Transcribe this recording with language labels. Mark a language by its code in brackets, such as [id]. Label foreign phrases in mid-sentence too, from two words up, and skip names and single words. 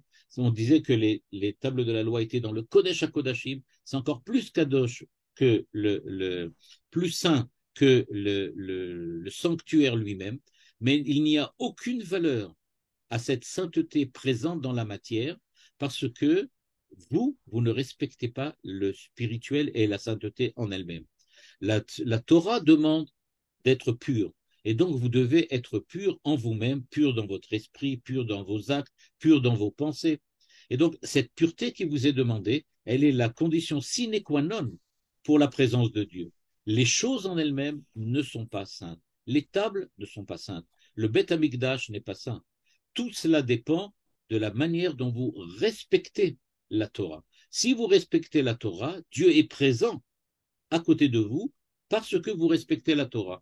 [fr] On disait que les tables de la loi étaient dans le [he] קודש הקודשים, [fr] c'est encore plus kadosh que plus saint que le sanctuaire lui-même, mais il n'y a aucune valeur à cette sainteté présente dans la matière parce que vous ne respectez pas le spirituel et la sainteté en elle-même. La Torah demande d'être pur. Et donc, vous devez être pur en vous-même, pur dans votre esprit, pur dans vos actes, pur dans vos pensées. Et donc, cette pureté qui vous est demandée, elle est la condition [la] sine qua non [fr] pour la présence de Dieu. Les choses en elles-mêmes ne sont pas saintes. Les tables ne sont pas saintes. Le [he] בית המקדש [fr] n'est pas saint. Tout cela dépend de la manière dont vous respectez la Torah. Si vous respectez la Torah, Dieu est présent à côté de vous parce que vous respectez la Torah.